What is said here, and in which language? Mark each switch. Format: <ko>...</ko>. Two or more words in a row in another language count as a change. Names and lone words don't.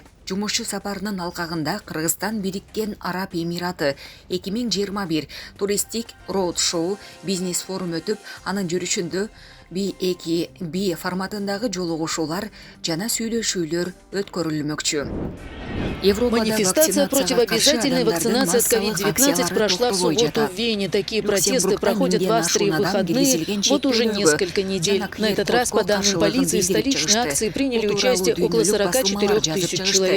<ky>Жумушчу сапарынын алкагында Кыргызстан Бириккен Араб Эмираты 2021 туристик роуд-шоу бизнес форум өтүп, анын жүрүшүндө B2B форматындагы жолугушуулар жана сүйлөшүүлөр өткөрүлмөкчү.</ky> <ru>Манифестация против обязательной вакцинации от COVID-19 прошла в субботу в Вене. Такие протесты проходят в Австрии в выходные вот уже несколько недель. На этот раз, по данным полиции, в столичной акции приняли участие около 44 тысяч человек.</ru>